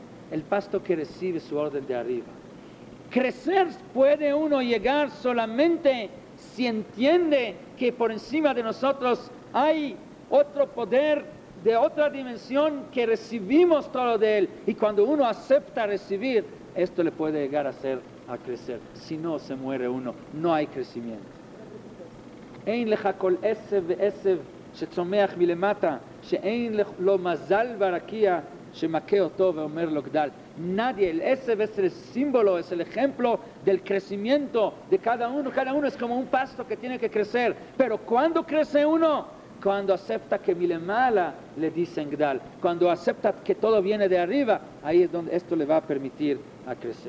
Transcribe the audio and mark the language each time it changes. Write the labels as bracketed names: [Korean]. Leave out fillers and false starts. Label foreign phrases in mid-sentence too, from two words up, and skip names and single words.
[Spanish] El pasto que recibe su orden de arriba. Crecer puede uno llegar solamente si entiende que por encima de nosotros hay otro poder de otra dimensión que recibimos todo de él, y cuando uno acepta recibir, esto le puede llegar a crecer. Si no, se muere uno, no hay crecimiento. [Hebrew] אין לך כל עשב ועשב שצומח מלמטה, שאין לו מזל ברקיע שמכה אותו ואומר לו גדל. [Spanish] Nadie, el עשב es el símbolo, es el ejemplo del crecimiento de cada uno. Cada uno es como un pasto que tiene que crecer. Pero ¿cuándo crece uno? Cuando acepta que milemala le dicen gdal. Cuando acepta que todo viene de arriba, ahí es donde esto le va a permitir a crecer.